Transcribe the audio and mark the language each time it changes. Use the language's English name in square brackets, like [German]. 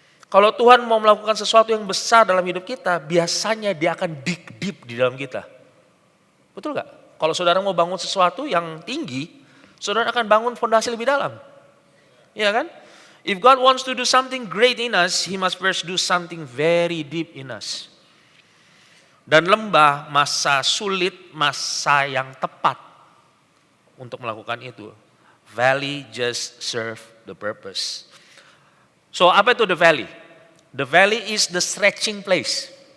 [Indonesian] Kalau Tuhan mau melakukan sesuatu yang besar dalam hidup kita, biasanya Dia akan [English] dig deep [Indonesian] di dalam kita. Betul gak? Kalau saudara mau bangun sesuatu yang tinggi, saudara akan bangun fondasi lebih dalam. Iya kan? [English] If God wants to do something great in us, He must first do something very deep in us. [Indonesian] Dan lembah, masa sulit, masa yang tepat untuk melakukan itu. [English] Valley just serve the purpose. So [Indonesian] apa itu [English] the valley? The valley is the stretching place.